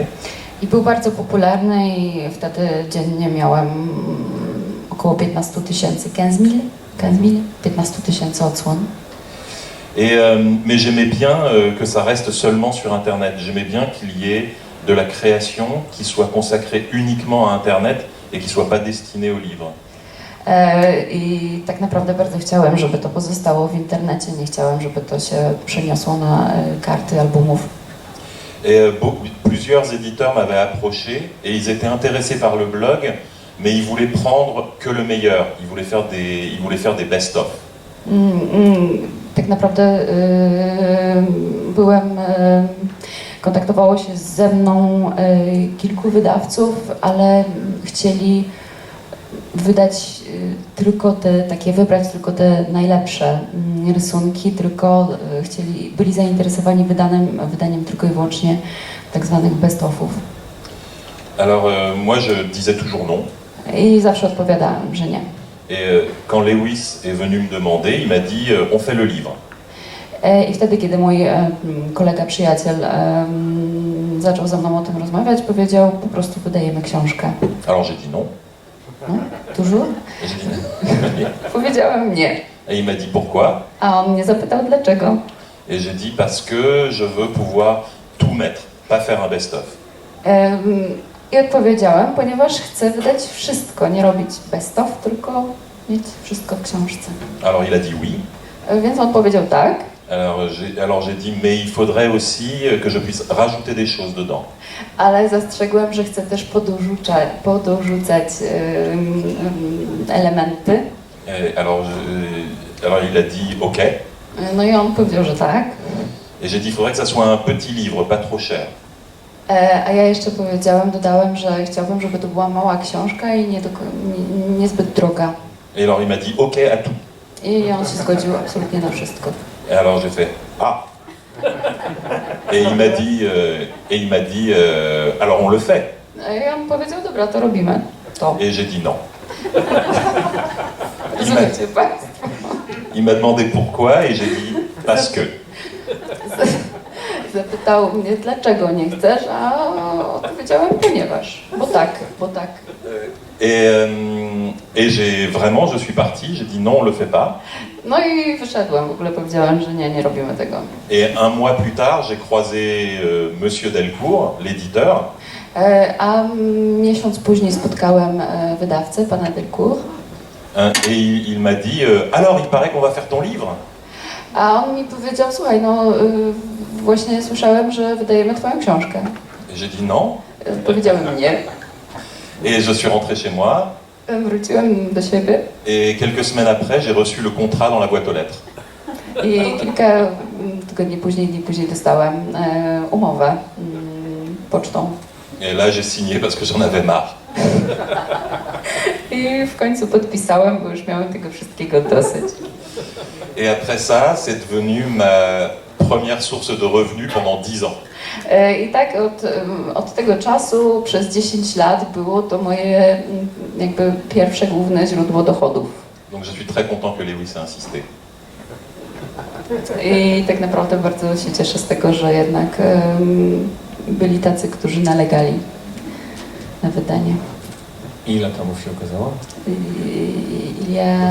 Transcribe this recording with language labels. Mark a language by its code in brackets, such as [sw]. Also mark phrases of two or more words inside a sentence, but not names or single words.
[pl] I był bardzo popularny i wtedy dziennie miałem około 15 tysięcy, 15 tysięcy odsłon. [fr] Mais j'aimais bien que ça reste seulement sur Internet. J'aimais bien qu'il y ait de la création qui soit consacrée uniquement à Internet et qui soit pas destinée aux livres. [pl] I tak naprawdę bardzo chciałem, żeby to pozostało w internecie, nie chciałem, żeby to się przeniosło na karty albumów. [fr] Et plusieurs éditeurs m'avaient approché et ils étaient intéressés par le blog, mais ils voulaient prendre que le meilleur. Ils voulaient faire des best-of. [pl] Tak naprawdę kontaktowało się ze mną kilku wydawców, ale chcieli wydać wybrać tylko te najlepsze rysunki, byli zainteresowani wydaniem tylko i wyłącznie tak zwanych best-ofów. [fr] Alors moi je disais toujours non. [pl] I zawsze odpowiadałem, że nie. [fr] Et quand Lewis est venu me demander, il m'a dit on fait le livre. [pl] I wtedy, kiedy mój kolega, przyjaciel zaczął ze mną o tym rozmawiać, powiedział, po prostu wydajemy książkę. [fr] Alors j'ai dit non. No, toujours? Et j'ai dit non. [pl] Powiedziałem nie. [fr] Et il m'a dit pourquoi? [pl] A on mnie zapytał dlaczego. [fr] Et j'ai dit parce que je veux pouvoir tout mettre, pas faire un best-of. [pl] I odpowiedziałem, ponieważ chcę wydać wszystko, nie robić [en] best of, [pl] tylko mieć wszystko w książce. [fr] Alors il a dit oui. [pl] Więc on powiedział tak. [fr] Alors j'ai dit mais il faudrait aussi que je puisse rajouter des choses dedans. [pl] Ale zastrzegłem, że chcę też podorzucać elementy. [fr] Alors il a dit ok. [pl] No i on powiedział, że tak. [fr] Et j'ai dit il faudrait que ça soit un petit livre, pas trop cher. [pl] A ja jeszcze dodałem, że chciałbym, żeby to była mała książka i niezbyt droga. [fr] Et alors il m'a dit ok à tout. [pl] I on się zgodził absolutnie na wszystko. [fr] Et alors j'ai fait ah. Et il m'a dit alors on le fait. [pl] I on powiedział, dobra, to robimy. To. [fr] Et j'ai dit non. [pl] Rozumiecie państwo? [fr] Il m'a demandé pourquoi et j'ai dit parce que. [pl] Zapytał mnie, dlaczego nie chcesz, a odpowiedziałem, ponieważ, bo tak. [fr] Et je suis parti, j'ai dit non, on le fait pas. [pl] No i wyszedłem, w ogóle powiedziałem, że nie robimy tego. [fr] Et un mois plus tard, j'ai croisé Monsieur Delcourt, l'éditeur. [pl] A miesiąc później spotkałem wydawcę, pana Delcourt. [fr] Et il m'a dit, alors il paraît qu'on va faire ton livre. [pl] A on mi powiedział, słuchaj, no właśnie słyszałem, że wydajemy twoją książkę. [fr] Et j'ai dit non. [pl] Powiedziałem nie. [fr] Et je suis rentré chez moi. [pl] Wróciłem do siebie. [fr] Et quelques semaines après, j'ai reçu le contrat dans la boîte aux lettres. [pl] I kilka dni później dostałem umowę pocztą. [fr] Et là, j'ai signé parce que j'en avais marre. [pl] I w końcu podpisałem, bo już miałem tego wszystkiego dosyć. [fr] Et après ça, c'est devenu ma première source de revenus pendant 10 ans. [pl] I tak od tego czasu przez 10 lat było to moje jakby pierwsze główne źródło dochodów. [fr] Donc je suis très content que Lewis ait insisté. [pl] I tak naprawdę bardzo się cieszę z tego, że jednak byli tacy, którzy nalegali na wydanie. Ile tomów się ukazało? [fr] Il y a